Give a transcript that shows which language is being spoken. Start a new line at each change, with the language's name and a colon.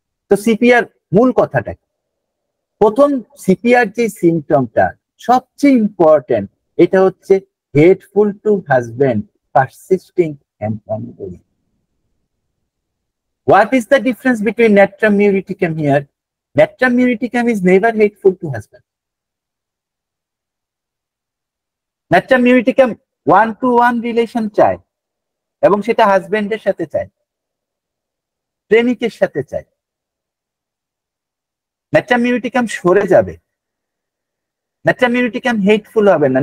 Bangla: তো সিপিআর মূল কথাটা কি? প্রথম সিপিআর যে সিমটমটা সবচেয়ে ইম্পর্টেন্ট, এটা হচ্ছে
English: Hateful to husband, persisting and ongoing. What is the difference between natrum muriticum here? Natrum muriticum is never hateful to husband.
Bangla: Natrum muriticum 1-to-1 relation চায়, এবং সেটা হাজবেন্ডের সাথে চায়, প্রেমিকের সাথে চায়। natrum muriticum সরে যাবে, natrum muriticum হেটফুল হবে না।